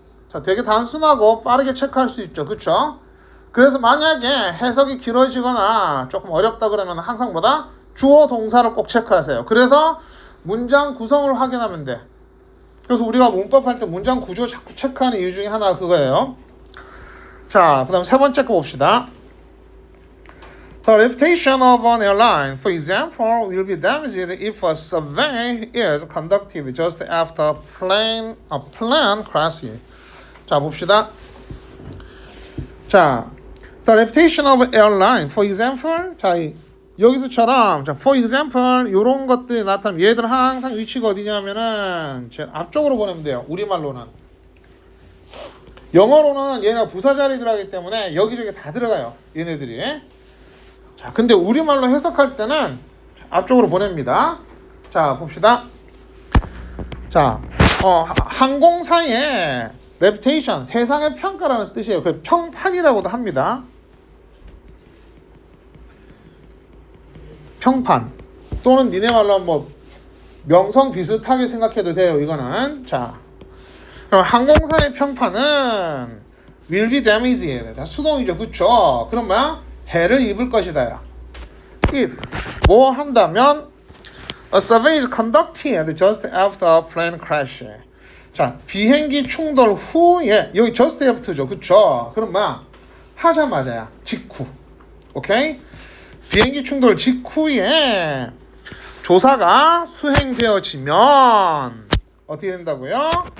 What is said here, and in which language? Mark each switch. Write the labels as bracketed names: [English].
[Korean] 자, 되게 단순하고 빠르게 체크할 수 있죠. 그쵸? 그래서 만약에 해석이 길어지거나 조금 어렵다 그러면 항상 뭐다? 주어 동사를 꼭 체크하세요. 그래서 문장 구성을 확인하면 돼. 그래서 우리가 문법 할 때 문장 구조 자꾸 체크하는 이유 중에 하나가 그거예요. 자, 그 다음 세 번째 거 봅시다. [English] The reputation of an airline, for example, will be damaged if a survey is conducted just after a plane crashes. [Korean] 자, 봅시다. 자, [English] the reputation of an airline, for example, [Korean] 자, 여기서처럼, 자, for example, 이런 것들이 나타나면 얘들은 항상 위치가 어디냐면은 제일 앞쪽으로 보내면 돼요. 우리말로는. 영어로는 얘네가 부사 자리 들어가기 때문에 여기저기 다 들어가요. 얘네들이. 자, 근데 우리말로 해석할 때는 앞쪽으로 보냅니다. 자, 봅시다. 자, 항공사의 reputation, 세상의 평가라는 뜻이에요. 그래서 평판이라고도 합니다. 평판 또는 니네 말로 뭐 명성 비슷하게 생각해도 돼요. 이거는 자, 그럼 항공사의 평판은 [English] will be damaged. [Korean] 자, 수동이죠, 그쵸? 그럼 뭐야? 해를 입을 것이다야. [English] if [Korean] 뭐 한다면 [English] a survey is conducted just after a plane crash. [Korean] 자, 비행기 충돌 후에 여기 just after죠, 그쵸? 그럼 뭐야? 하자마자야, 직후. 오케이? 비행기 충돌 직후에 조사가 수행되어지면 어떻게 된다고요?